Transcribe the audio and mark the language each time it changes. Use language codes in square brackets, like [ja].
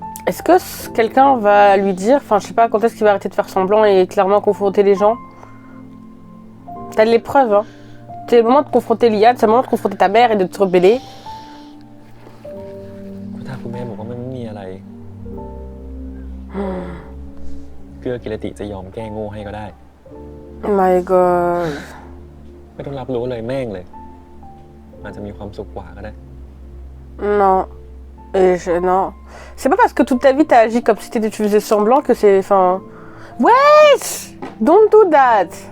[fr] Est-ce que quelqu'un va lui dire, enfin je sais pas, quand est-ce qu'il va arrêter de faire semblant et clairement confronter les gens? T'as de l'épreuve, hein. C'est le moment de confronter Liane, c'est le moment de confronter ta mère et de te rebeller. [th] ก็ถ้าคุณแม่บอกว่ามันไม่มีอะไร เกื้อกิรติจะยอมแก้โง่ให้ก็ได้ [en] My God. [th] ไม่ต้องรับรู้เลยแม่งเลย อาจจะมีความสุขกว่าก็ได้ [fr] Non. Non. C'est pas parce que toute ta vie t'as agi comme si tu faisais semblant que c'est. Enfin. Wesh! [en] Don't do that!